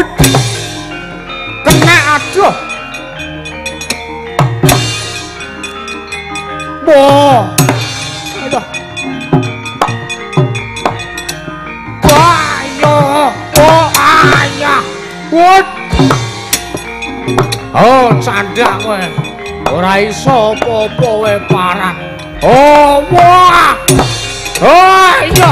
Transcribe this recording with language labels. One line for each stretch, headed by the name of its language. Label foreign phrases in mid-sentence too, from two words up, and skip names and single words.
Javanese: Kena aduh. Boh. Aduh. Ayo. Oh ayah. Put. Oh, candak kowe. ora iso apa-apa wae parah. Oh, wah. Oh, iya.